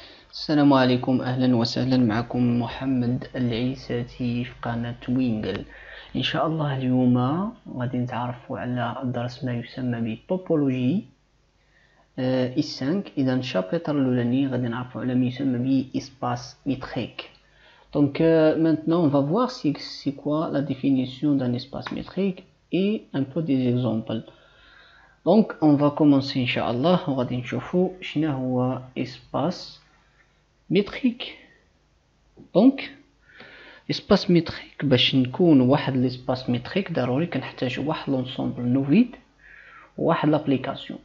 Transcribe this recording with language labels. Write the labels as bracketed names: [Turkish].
[Arabic] السلام عليكم، اهلا وسهلا. معكم محمد العيساتي في قناة وينجل. ان شاء الله اليوم غادي نتعرفوا على درس ما يسمى بتوبولوجي اس 5. اذا الشابتر الاولاني غادي نعرفوا على ما يسمى ب اسباس ميتريك. [French] Donc maintenant on va voir c'est quoi la définition d'un espace métrique et un peu des exemples. Donc on va commencer Inch'Allah. [Arabic] غادي نشوفوا شنو هو espace métrique. دونك اسباس ميتريك، باش نكون واحد لاسباس ميتريك ضروري كنحتاج واحد لونسومبل نوفيد وواحد لابليكاسيون.